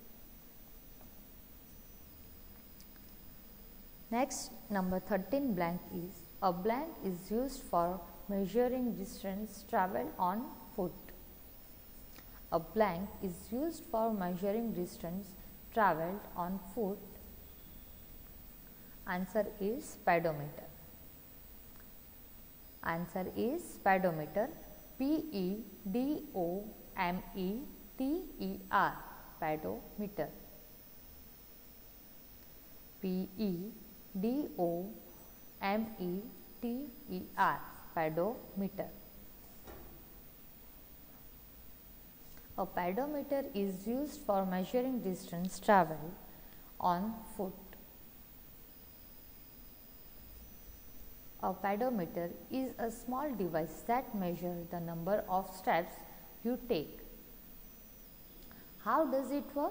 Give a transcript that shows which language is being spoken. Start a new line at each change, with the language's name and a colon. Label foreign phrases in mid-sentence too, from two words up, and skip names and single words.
English: Next, number 13 blank is a blank is used for measuring distance travelled on foot. A blank is used for measuring distance travelled on foot. Answer is speedometer. Answer is speedometer. Pedometer. Pedometer. Pedometer. Pedometer. A pedometer is used for measuring distance travelled on foot. A pedometer is a small device that measures the number of steps you take. How does it work?